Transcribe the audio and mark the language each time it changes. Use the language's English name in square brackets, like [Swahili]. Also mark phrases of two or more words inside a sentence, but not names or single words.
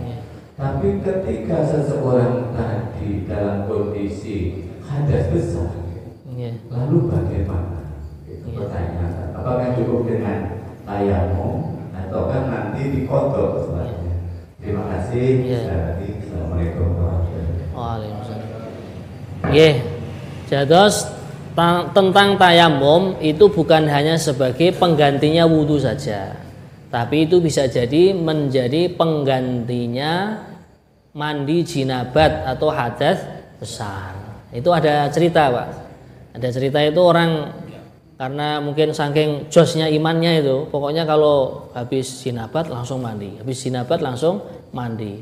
[Indonesian] Tapi ketika seseorang tadi dalam kondisi hadas besar, lalu bagaimana? Itu pertanyaan. Apakah cukup dengan tayamum ataukah nanti dikodok sholatnya? Terima kasih. [Arabic] السلام عليكم ورحمة الله وبركاته. وعليكم السلام. [Indonesian] Nggih. Jados tentang tayamum itu bukan hanya sebagai penggantinya wudhu saja, tapi itu bisa jadi menjadi penggantinya mandi jinabat atau hadas besar. Itu ada cerita, Pak. Ada cerita itu orang karena mungkin saking josnya imannya itu, pokoknya kalau habis jinabat langsung mandi, habis jinabat langsung mandi.